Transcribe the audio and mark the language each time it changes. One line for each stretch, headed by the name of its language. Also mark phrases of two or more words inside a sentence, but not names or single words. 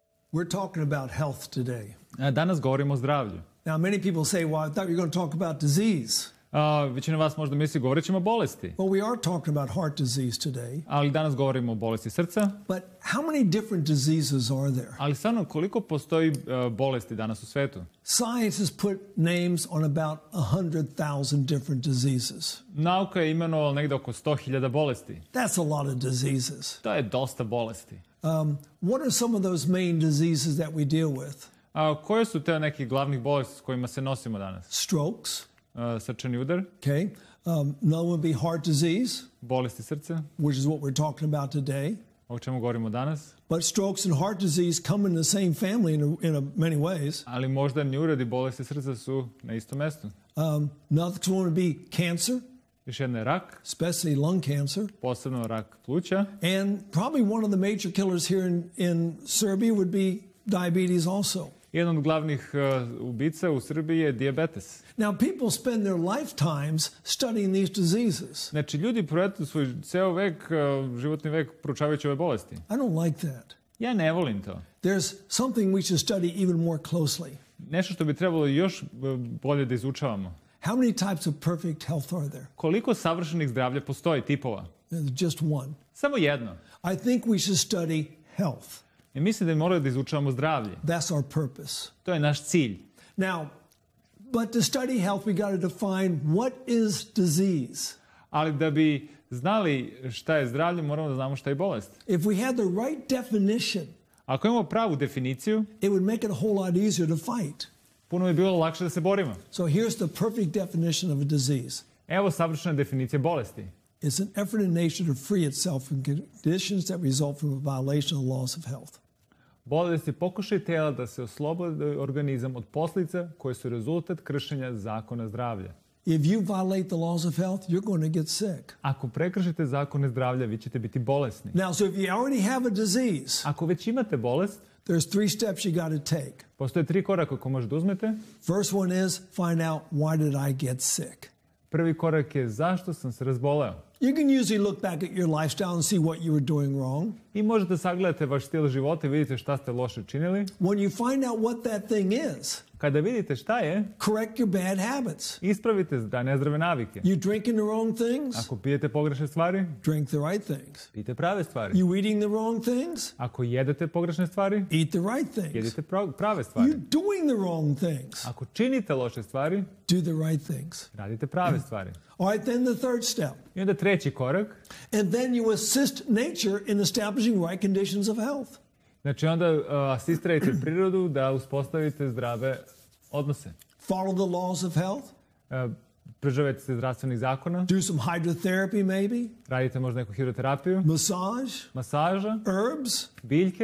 English: We're talking about health today.
Serbian: Danas govorimo o zdravlju.
English: Now, many people say, well, I thought you were going to talk about disease.
Serbian: Većina vas možda misli govorit ćemo o bolesti.
English: Well, we are talking about heart disease today.
Serbian: Ali danas govorimo o bolesti srca.
English: But how many different diseases are there?
Serbian: Ali stvarno, koliko postoji bolesti danas u svetu?
English: Science has put names on about 100,000 different diseases.
Serbian: Nauka je imenovala negde oko 100.000 bolesti.
English: That's a lot of diseases.
Serbian: To je dosta bolesti.
English: What are some of those main diseases that we deal with?
Serbian: Koje su te nekih glavnih bolesti s kojima se nosimo danas?
English: Strokes.
Serbian: Srčani udar.
English: Okay. Another would be heart disease.
Serbian: Bolesti srca.
English: Which is what we're talking about today.
Serbian: O čemu govorimo danas.
English: But strokes and heart disease come in the same family in many ways.
Serbian: Ali moždani udar i bolesti srca su na istom mestu.
English: Another one would be cancer.
Serbian: Još jedna je rak.
English: Especially lung cancer.
Serbian: Posebno rak pluća.
English: And probably one of the major killers here in Serbia would be diabetes also.
Serbian: Jedan od glavnih ubica u Srbiji je dijabetes.
English: Now, people spend their lifetimes studying these diseases.
Serbian: Znači, ljudi provedu svoj ceo vek, životni vek, proučavajući ove bolesti.
English: I don't like that.
Serbian: Ja ne volim to.
English: There's something we should study even more closely.
Serbian: Nešto što bi trebalo još bolje da izučavamo.
English: How many types of perfect health are there?
Serbian: Koliko savršenih zdravlja postoji, tipova?
English: Just one.
Serbian: Samo jedno.
English: I think we should study health.
Serbian: I mislim da moramo da izučavamo zdravlje.
English: That's our purpose.
Serbian: To je naš cilj.
English: Now, but to study health, we got to define what is disease.
Serbian: Ali da bi znali šta je zdravlje, moramo da znamo šta je bolest.
English: If we had the right definition,
Serbian: ako imamo pravu definiciju,
English: it would make it a whole lot easier to fight.
Serbian: Puno bi bilo lakše da se borimo.
English: So here's the perfect definition of a disease.
Serbian: Evo savršena definicija bolesti.
English: It's an effort in nature to free itself from conditions that result from a violation of the laws of health.
Serbian: Bolest je pokušaj tela da se oslobodi organizam od posljedica koje su rezultat kršenja zakona zdravlja.
English: If you violate the laws of health, you're going to get sick.
Serbian: Ako prekršite zakone zdravlja, vi ćete biti bolesni.
English: Now, so if you already have a disease,
Serbian: ako već imate bolest,
English: there's 3 steps you got to take.
Serbian: Postoje 3 koraka koje možete uzmete.
English: First one is find out why did I get sick.
Serbian: Prvi korak je zašto sam se razboleo.
English: You can usually look back at your lifestyle and see what you were doing wrong.
Serbian: I možete sagledati vaš stil života i vidite šta ste loše činili.
English: When you find out what that thing is,
Serbian: kada vidite šta je,
English: correct your bad habits.
Serbian: Ispravite nezdrave navike.
English: You drinking the wrong things?
Serbian: Ako pijete pogrešne stvari,
English: drink the right things.
Serbian: Pijte prave stvari.
English: You eating the wrong things?
Serbian: Ako jedete pogrešne stvari,
English: eat the right things.
Serbian: Jedite prave stvari.
English: You doing the wrong things?
Serbian: Ako činite loše stvari,
English: do the right things.
Serbian: Radite prave stvari.
English: All right, then the third step.
Serbian: I onda treći korak.
English: And then you assist nature in establishing right conditions of health.
Serbian: Znači onda asistirajte prirodu da uspostavite zdrave odnose.
English: Follow the laws of health.
Serbian: Pridržavajte se zdravstvenih zakona.
English: Do some hydrotherapy maybe.
Serbian: Radite možda neku hidroterapiju.
English: Massage.
Serbian: Masaža.
English: Herbs.
Serbian: Biljke.